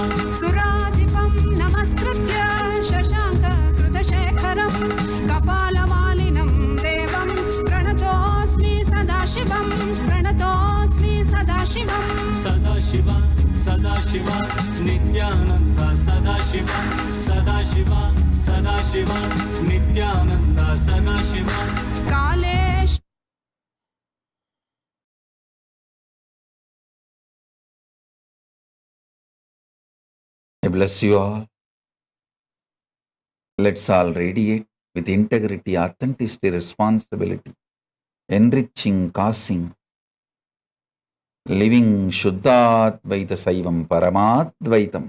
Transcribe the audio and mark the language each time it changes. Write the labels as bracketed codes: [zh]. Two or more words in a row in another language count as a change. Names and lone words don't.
[sa] सुरदीपं नमस्कृत्य शशाङ्क कृतशेखरम् कपालमालिनं देवं प्रणतोऽस्मि सदाशिवम् प्रणतोऽस्मि सदाशिवम्. Sadashiva, Sadashiva, Nithyananda, Sadashiva, Sadashiva, Sadashiva, Nithyananda, Sadashiva. Kalesh [en] I bless you all. Let's all radiate with integrity, authenticity, responsibility, enriching, causing, living [sa] शुद्धाद्वैत शैवं परमाद्वैतम्.